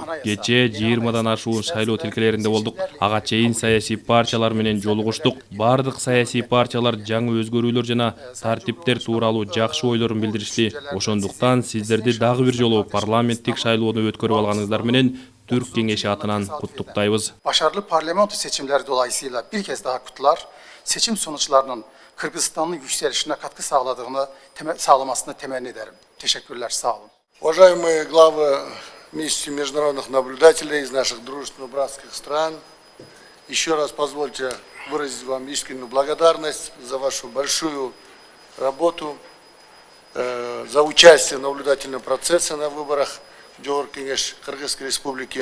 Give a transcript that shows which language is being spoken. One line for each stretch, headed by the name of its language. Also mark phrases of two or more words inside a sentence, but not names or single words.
Kyrgyz: Кечээ 20дан ашуун шайлоо тилкелеринде болдук. Ага чейин саясий партиялар менен жолугуштук. Бардык саясий партиялар жаңы өзгөрүүлөр жана тартиптер тууралуу жакшы ойлорун билдиришти. Ошондуктан сиздерди дагы бир жолу парламенттик шайлоону өткөрүп алганыңыздар менен Türk Kengesi атынан куттуктайбыз.
Turkish: Başarılı parlamento seçimleri dolayısıyla bir kez daha kutlar, seçim sonuçlarının Kırgızistan'ın yükselişine katkı sağlamasını temenni ederim. Teşekkürler, sağ olun.
Russian: Уважаемые главы миссии международных наблюдателей из наших дружественных братских стран, еще раз позвольте выразить вам искреннюю благодарность за вашу большую работу, за участие в наблюдательном процессе на выборах Джохор Кеңеш Кыргызской Республики.